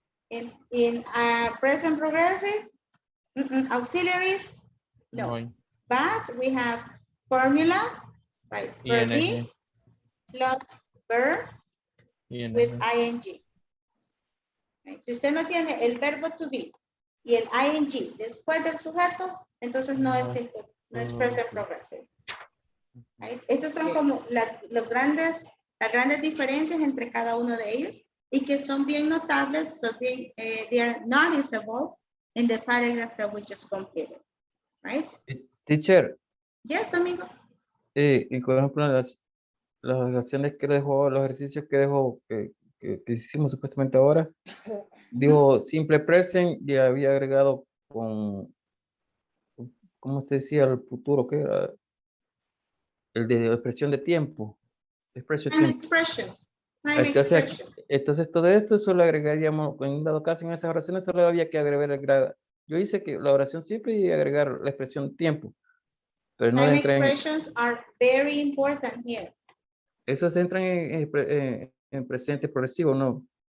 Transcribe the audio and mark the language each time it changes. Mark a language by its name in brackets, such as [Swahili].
[English] In present progressive, auxiliaries, no. But we have formula, right? Verb be plus verb with ing. Right? [Spanish] Si usted no tiene el verbo to be y el ing después del sujeto, entonces no es present progressive. Right? Estas son como las grandes diferencias entre cada uno de ellos y que son bien notables, [English] so they are noticeable in the paragraph that we just completed. [Spanish] Right? [English] Teacher. Yes, amigo. [Spanish] Y por ejemplo, las acciones que dejó, los ejercicios que dejó, que hicimos supuestamente ahora, dijo simple present y había agregado con, ¿cómo se decía? El futuro, ¿qué era? El de expresión de tiempo. [English] Expressions. [Spanish] Entonces todo esto solo agregaríamos, en dado caso en esas oraciones solo había que agregar, yo hice que la oración simple y agregar la expresión tiempo. Pero no [English] time expressions are very important here. [Spanish] Esos entran en presente progresivo, no